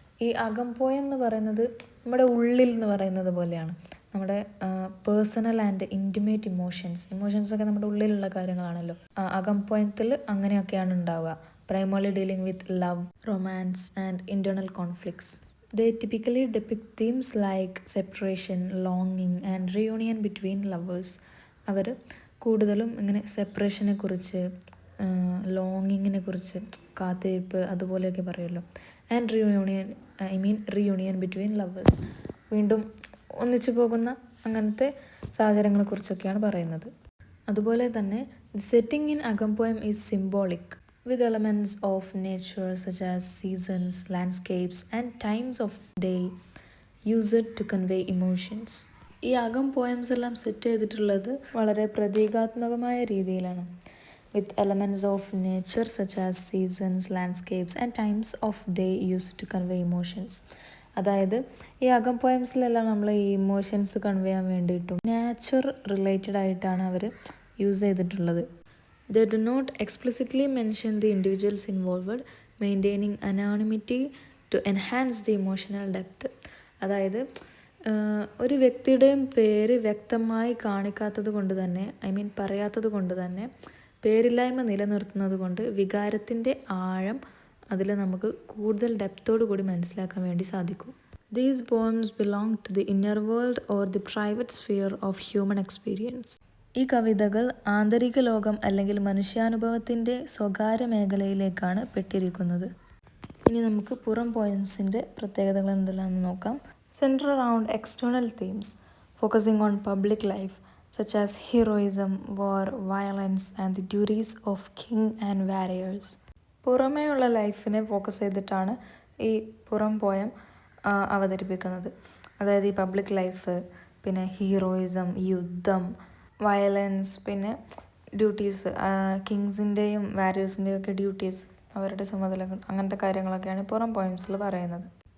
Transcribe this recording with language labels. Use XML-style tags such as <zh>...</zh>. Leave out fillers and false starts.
<ml>ഈ അകം പോയം എന്ന് പറയുന്നത് നമ്മുടെ ഉള്ളിൽ എന്ന് പറയുന്നത് പോലെയാണ്. നമ്മുടെ</ml> <en>personal and intimate ഇമോഷൻസൊക്കെ</en> <ml>നമ്മുടെ ഉള്ളിലുള്ള കാര്യങ്ങളാണല്ലോ. അകം പോയത്തിൽ അങ്ങനെയൊക്കെയാണ് ഉണ്ടാവുക.</ml> <en>Primarily dealing with love, romance and internal conflicts. They typically depict themes like separation, longing and reunion between lovers.</en> <ml>അവർ കൂടുതലും ഇങ്ങനെ സെപ്പറേഷനെ കുറിച്ച്, ലോങ്ങിങ്ങിനെ കുറിച്ച്, കാത്തിരിപ്പ് അതുപോലെയൊക്കെ പറയുമല്ലോ.</ml> <en>and reunion between lovers,</en> <ml>വീണ്ടും ഒന്നിച്ചു പോകുന്ന അങ്ങനത്തെ സാഹചര്യങ്ങളെക്കുറിച്ചൊക്കെയാണ് പറയുന്നത്. അതുപോലെ തന്നെ</ml> <en>The setting in Akam poem is symbolic with elements of nature such as seasons, landscapes and times of day used to convey emotions.</en> <ml>ഈ അകം പോയംസ് എല്ലാം സെറ്റ് ചെയ്തിട്ടുള്ളത് വളരെ പ്രതീകാത്മകമായ രീതിയിലാണ്.</ml> <en>With elements of nature such as seasons, landscapes and times of day used to convey emotions.</en> <ml>അതായത് ഈ അകം പോയംസിലെല്ലാം നമ്മൾ ഈ ഇമോഷൻസ് കൺവേ ചെയ്യാൻ വേണ്ടിയിട്ടും നേച്ചർ റിലേറ്റഡ് ആയിട്ടാണ് അവർ യൂസ് ചെയ്തിട്ടുള്ളത്.</ml> <en>They do not explicitly mention the individuals involved, maintaining anonymity to enhance the emotional depth.</en> <ml>അതായത് ഒരു വ്യക്തിയുടെയും പേര് വ്യക്തമായി കാണിക്കാത്തത് കൊണ്ട് തന്നെ, പറയാത്തത് കൊണ്ട് തന്നെ, പേരില്ലായ്മ നിലനിർത്തുന്നത് കൊണ്ട് വികാരത്തിൻ്റെ ആഴം അതിൽ നമുക്ക് കൂടുതൽ ഡെപ്തോടു കൂടി മനസ്സിലാക്കാൻ വേണ്ടി സാധിക്കും.</ml> <en>These poems belong to the inner world or the private sphere of human experience.</en> <ml>ഈ കവിതകൾ ആന്തരിക ലോകം അല്ലെങ്കിൽ മനുഷ്യാനുഭവത്തിൻ്റെ സ്വകാര്യ മേഖലയിലേക്കാണ് പെട്ടിരിക്കുന്നത്. ഇനി നമുക്ക് പുറം പോയംസിൻ്റെ പ്രത്യേകതകൾ എന്തെല്ലാമെന്ന് നോക്കാം.</ml> <en>Centre around external themes focusing on public life such as heroism, war, violence and the duties of king and warriors.</en> <ml>പുറമേയുള്ള ലൈഫിനെ ഫോക്കസ് ചെയ്തിട്ടാണ് ഈ പുറം പോയം അവതരിപ്പിക്കുന്നത്. അതായത് ഈ പബ്ലിക് ലൈഫ്, പിന്നെ ഹീറോയിസം, യുദ്ധം, വയലൻസ്, പിന്നെ ഡ്യൂട്ടീസ്, കിങ്സിൻ്റെയും വാരിയേഴ്സിൻ്റെയും ഒക്കെ ഡ്യൂട്ടീസ്, അവരുടെ ചുമതലകൾ, അങ്ങനത്തെ കാര്യങ്ങളൊക്കെയാണ് പുറം പോയംസിൽ പറയുന്നത്.</ml>